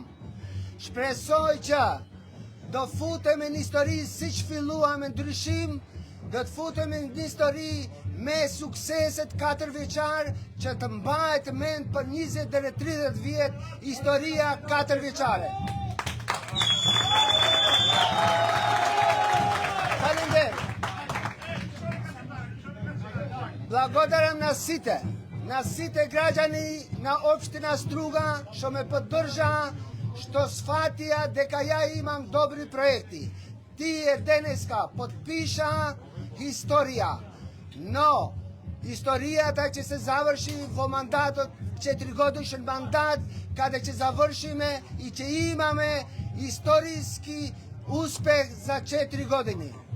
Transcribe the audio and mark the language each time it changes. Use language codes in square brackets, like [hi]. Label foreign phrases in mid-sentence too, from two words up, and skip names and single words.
[sq] Shpresoj që do futemi në histori si që filluam me ndryshim, do të futemi në histori me sukseset 4 vjeçar që të mbahet mend për 20 deri 30 vjet historia 4 vjeçare. Faleminderit. [mk] Благодарам на сите граѓани на општина Струга што ме поддржаа, што сфатија дека ја имам добри проекти. Тие денеска подпиша историја, но историјата ќе се заврши во мандатот, 4-годишен мандат, каде ќе завршиме и ќе имаме историски успех за 4 години.